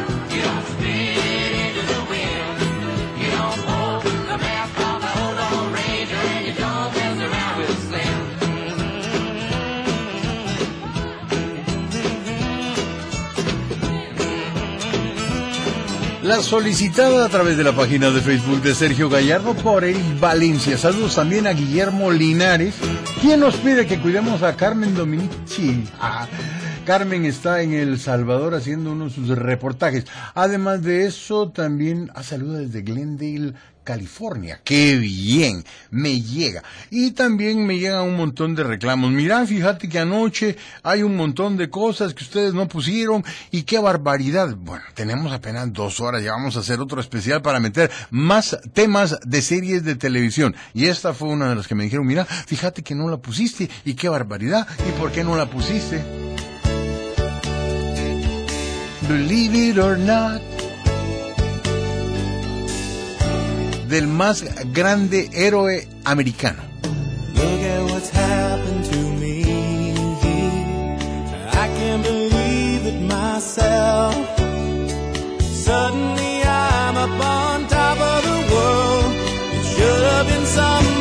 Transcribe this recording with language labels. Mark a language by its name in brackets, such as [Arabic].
[English] You don't spit into the wind. You don't pull the mask off a old Lone Ranger, and you don't mess around with Slim. [Spanish] La solicitada a través de la página de Facebook de Sergio Gallardo por Eric Valencia. Saludos también a Guillermo Linares. ¿Quién nos pide que cuidemos a Carmen Dominici? Ah, Carmen está en El Salvador haciendo uno de sus reportajes. Además de eso, también saluda desde Glendale, California. ¡Qué bien! Me llega. Y también me llegan un montón de reclamos. Mirá, fíjate que anoche hay un montón de cosas que ustedes no pusieron. ¡Y qué barbaridad! Bueno, tenemos apenas 2 horas. Ya vamos a hacer otro especial para meter más temas de series de televisión. Y esta fue una de las que me dijeron. Mirá, fíjate que no la pusiste. ¡Y qué barbaridad! ¿Y por qué no la pusiste? [English] Believe it or not. [Spanish] Del más grande héroe americano. [English] Look at what's happened to me. I can't believe it myself. Suddenly I'm up on top of the world. It should have been something.